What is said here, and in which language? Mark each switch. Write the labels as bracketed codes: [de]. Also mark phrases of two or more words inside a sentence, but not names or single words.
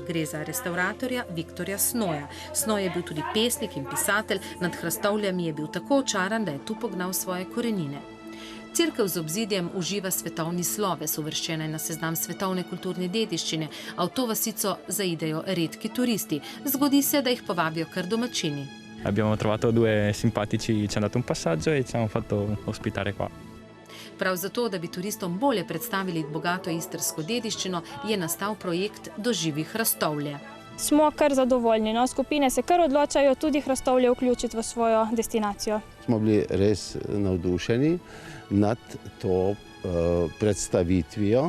[sl] Gre za restavratorja Viktorja Snoja. Snoj je bil tudi pesnik in pisatelj, nad Hrastovljami je bil tako očaran, da je tu pognal svoje korenine. Cerkev z obzidjem uživa svetovni sloves, uvrščena je na seznam svetovne kulturne dediščine, a v to vasico zaidejo redki turisti. Zgodi se, da jih povabijo kar domačini. [it] Abbiamo trovato due simpatici, ci è dato un passaggio e ci hanno fatto ospitare qua. [sl] Prav zato, da bi turistom bolje predstavili bogato istrsko dediščino, je nastal projekt Doživi Hrastovlje. Smo kar zadovoljni, skupine se kar odločajo tudi Hrastovlje vključiti v svojo destinacijo. Smo bili res navdušeni nad to predstavitvijo.